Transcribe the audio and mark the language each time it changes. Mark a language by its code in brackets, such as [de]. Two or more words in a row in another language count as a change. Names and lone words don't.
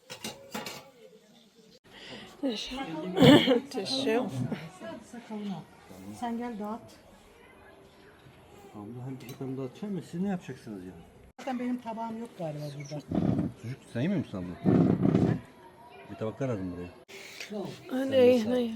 [ar] تشاو [tr] Sen gel dağıt. Abla hem pişip hem dağıtacağım mı? Siz ne yapacaksınız ya? Zaten benim tabağım yok galiba burada. Sucuk sen yemiyor musun abla? Bir tabaklar lazım buraya. [ar] هنايا هنايا